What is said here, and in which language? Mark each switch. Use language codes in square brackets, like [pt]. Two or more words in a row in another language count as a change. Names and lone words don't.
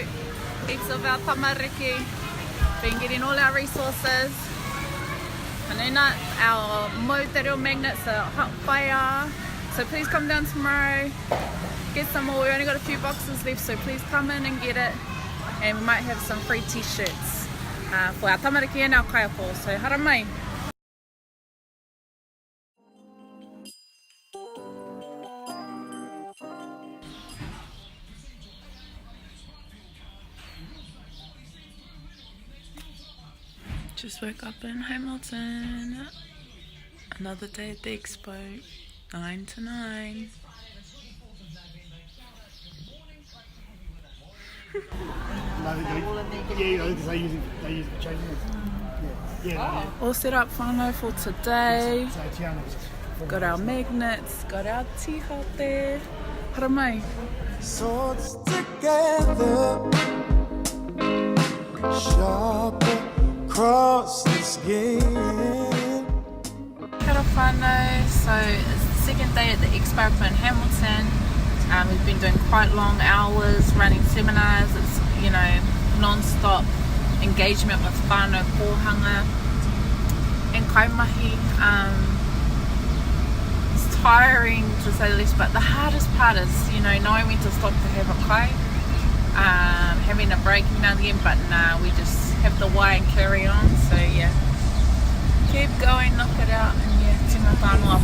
[en] Heaps of our tamariki, been getting all our resources. Hanena, our Mo Te Reo magnets are hot fire. So please come down tomorrow, get some more. We only got a few boxes left, so please come in and get it. And we might have some free t-shirts for our tamariki and our kaiako. [mi] So hara mai. [en] Just woke up in Hamilton. Another day at the expo, 9 to 9. All set up whānau for today. Got our magnets, got our tiha there. [mi] Hara mai. [en] Swords together, sharp across the skin. [mi] Kia whānau. [en] So it's the second day at the expo up in Hamilton. We've been doing quite long hours running seminars. It's, you know, non-stop engagement with [mi] whānau kōhanga [en] and kaimahi. It's tiring to say the least, but the hardest part is, you know, knowing when to stop to have a kai, having a break now and again, but nah, we just have the why and carry on. So yeah, keep going, knock it out, and yeah, [mi] tina whānau